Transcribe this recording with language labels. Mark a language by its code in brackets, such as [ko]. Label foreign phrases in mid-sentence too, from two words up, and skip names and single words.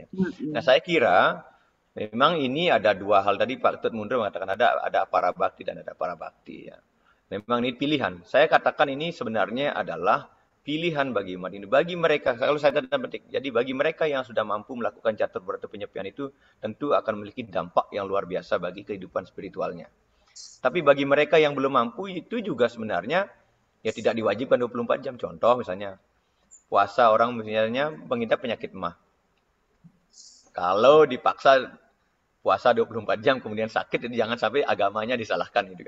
[id] Nah, saya kira memang ini ada dua hal tadi Pak Ketut Mundra mengatakan ada para bakti dan ada para bakti. Ya. Memang ini pilihan. Saya katakan ini sebenarnya adalah pilihan bagi umat Hindu. Bagi mereka, kalau saya tanda petik, jadi bagi mereka yang sudah mampu melakukan catur berata penyepian itu, tentu akan memiliki dampak yang luar biasa bagi kehidupan spiritualnya. Tapi bagi mereka yang belum mampu, itu juga sebenarnya ya tidak diwajibkan 24 jam. Contoh misalnya, puasa orang misalnya mengidap penyakit emah. Kalau dipaksa puasa 24 jam kemudian sakit, itu jangan sampai agamanya disalahkan gitu kan.